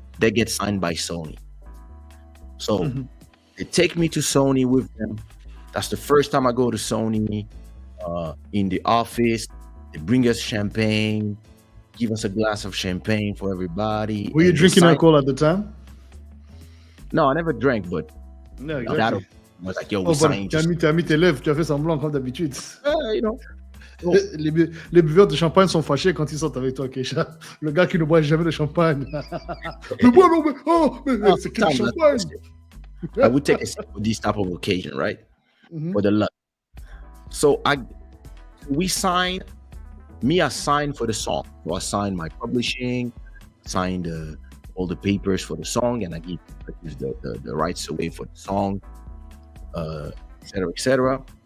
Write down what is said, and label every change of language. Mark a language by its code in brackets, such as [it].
[en] they get signed by Sony. So they take me to Sony with them. That's the first time I go to Sony. In the office, they bring us champagne, give us a glass of champagne for everybody. Were you drinking alcohol at the time? No, I never drank, but No, that exactly. was like, yo, we Oh, signed. [fr] tu as mis tes lèvres, tu as fait semblant comme d'habitude. [en] You know. [fr] Les buveurs de champagne sont fâchés quand ils sortent avec toi, Keisha. Le gars qui ne boit jamais de champagne. Mais bois, mais c'est quel champagne? [en] I would take a sip for this type of occasion, right? For the luck. So I signed for the song. So I signed my publishing, signed all the papers for the song, and I give the rights away for the song, etc.